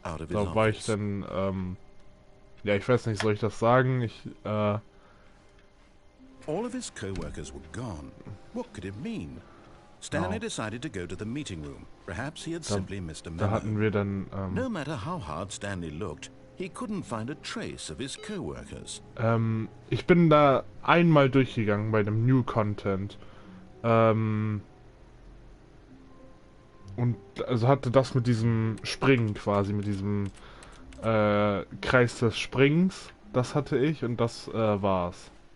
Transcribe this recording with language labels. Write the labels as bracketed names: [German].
[German] Da war ich dann, ja, ich weiß nicht, soll ich das sagen? [English] All of his co-workers were gone. What could it mean? Stanley decided to go to the meeting room. Perhaps he had simply missed a memo. [German] Da hatten wir dann, [English] no matter how hard Stanley looked, he couldn't find a trace of his co-workers. [German] Ich bin da einmal durchgegangen bei dem New Content. Und also hatte das mit diesem Springen quasi, mit diesem Kreis des Springens. Das hatte ich und das war's.